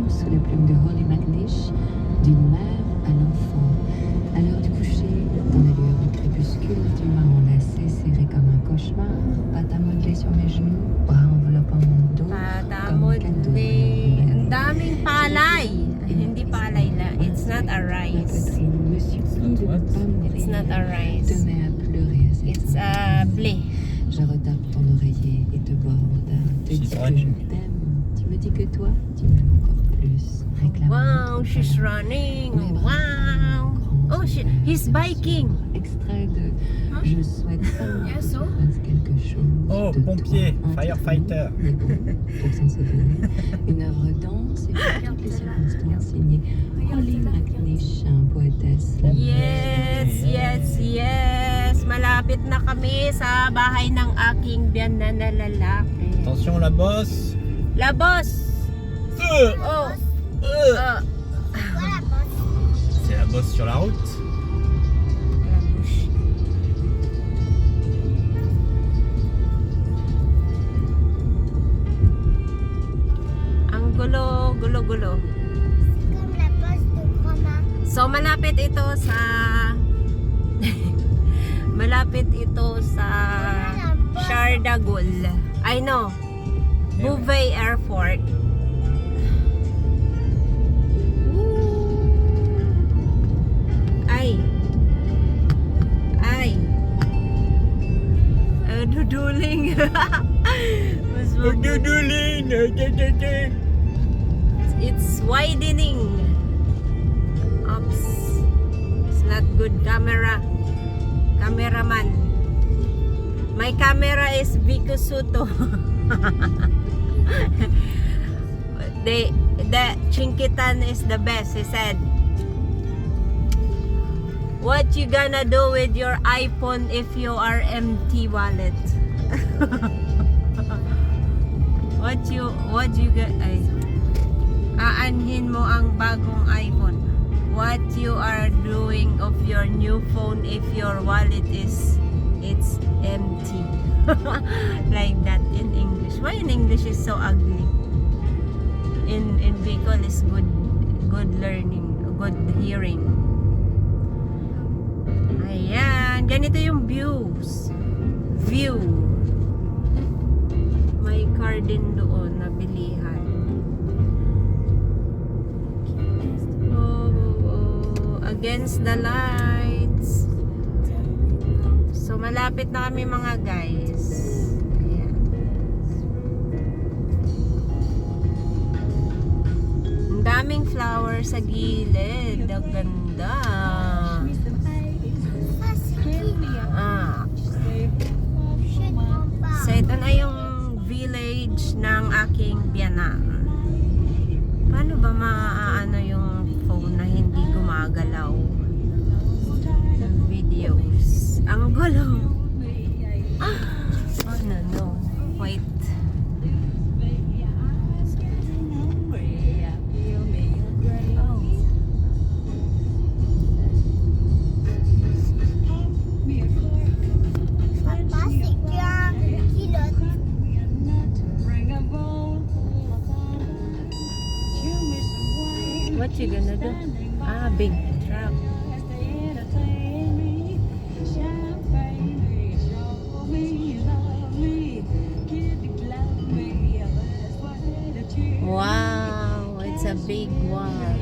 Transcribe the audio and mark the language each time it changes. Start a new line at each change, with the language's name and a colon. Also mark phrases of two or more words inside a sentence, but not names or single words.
French: la plume de Holly McNish, d'une mère à l'enfant. À l'heure du coucher, dans la lueur du crépuscule, tu m'as enlacé, serré comme un cauchemar, pattes modelées sur mes genoux, bras enveloppant mon dos, comme un cadeau.
Filipino: Patamodli. Ang daming palay. Hindi palay lang.
English: It's not a
French: Ma
English: rice.
French: poitrine me supplie de ne
English: What?
French: pas mourir.
English: It's not a rice.
French: Te mets à pleurer à cette
English: It's
French: heure.
English: a blé.
French: Je retape ton oreiller et te borde. Te dis que je
English: running.
French: t'aime. Tu me dis que toi, tu m'aimes encore plus. Réclame
English: Wow, she's running. Wow. Oh, he's biking.
French: Extrait de Je souhaite seulement que
English: Yes,
French: tu
English: oh.
French: fasses quelque chose.
English: Oh,
French: de pompier, toi,
English: firefighter.
French: Mais bon, pour s'en souvenir, une œuvre dense et pour toutes les circonstances signée Holly McNish, poétesse.
English: Yes.
Filipino: Malapit na kami sa bahay ng aking biyanan na lalaki.
French: Attention la bosse. La boss! Oh! Voilà, boss. C'est la bosse sur la route. La bouche.
Filipino: Ang gulo.
French: Comme la bosse de grand-mère.
Filipino: So malapit ito sa Charles de Gaulle.
English: I know. Beauvais Airport. Ay.
Filipino: Duduling. Mas mag-
English: It's widening. Oops. It's not good cameraman. My camera is Vico Soto. the Chinkitan is the best, he said. What you gonna do with your iPhone if you are empty wallet? What you
Filipino: aanhin mo ang bagong iPhone.
English: What you are doing of your new phone if your wallet it's empty. Like that in English. Why in English is so ugly? In Bicol is good learning, good hearing.
Filipino: Ayan, ganito yung views.
English: View.
Filipino: May car din doon na bilihan.
English: Against the lights.
Filipino: So malapit na kami mga guys. Ayan. Ang daming flowers sa gilid. Ang ganda.
French: Ça, c'est qui? Ah. Je ne comprends pas.
Filipino: So ito na yung village ng aking biyanan. Paano ba maaano yung phone na hindi gumagalaw? Videos. Ang gulo.
English: Oh no. Wait. Oh.
French: Papa, c'est qu'un pilote.
English: What you gonna do? Ah, big truck. Wow, it's a big one.